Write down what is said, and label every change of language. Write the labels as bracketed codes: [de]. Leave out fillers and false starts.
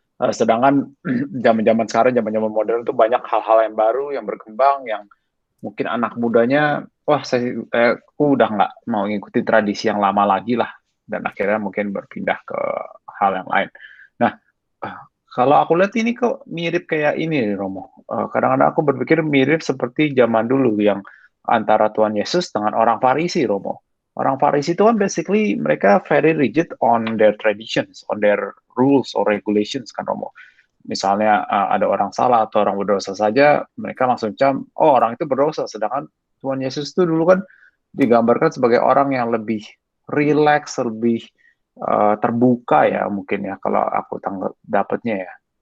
[id] Sedangkan zaman-zaman sekarang, zaman-zaman modern itu banyak hal-hal yang baru yang berkembang yang mungkin anak mudanya, wah aku udah nggak mau ngikutin tradisi yang lama lagi lah, dan akhirnya mungkin berpindah ke hal yang lain. Nah, kalau aku lihat ini kok mirip kayak ini, Romo. Kadang-kadang aku berpikir mirip seperti zaman dulu yang antara Tuhan Yesus dengan orang Farisi, Romo. Orang Farisi itu kan [en] basically [id] mereka [en] very rigid on their traditions, on their rules or regulations [id] kan, Romo. Misalnya ada orang salah atau orang berdosa saja, mereka langsung oh orang itu berdosa. Sedangkan Tuhan Yesus itu dulu kan digambarkan sebagai orang yang lebih rileks, lebih terbuka ya mungkin ya kalau aku dapatnya ya.